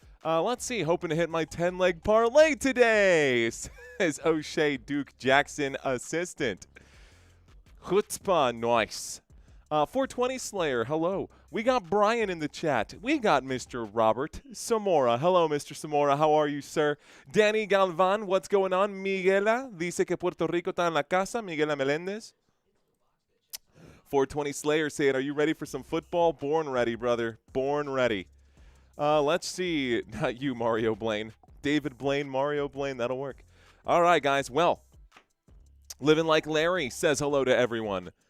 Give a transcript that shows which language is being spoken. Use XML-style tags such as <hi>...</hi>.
<en>Let's see. Hoping to hit my 10-leg parlay today, says O'Shea Duke Jackson, assistant. Chutzpah, nice. 420 Slayer, hello. We got Brian in the chat. We got Mr. Robert Zamora. Hello, Mr. Zamora. How are you, sir? Danny Galvan, what's going on?</en> <es>Miguela dice que Puerto Rico está en la casa. Miguela Melendez.</es> <en>420 Slayer saying, are you ready for some football? Born ready, brother. Born ready. Let's see. Not you, Mario Blaine. David Blaine, Mario Blaine. That'll work. All right, guys. Well, Living Like Larry says hello to everyone.</en>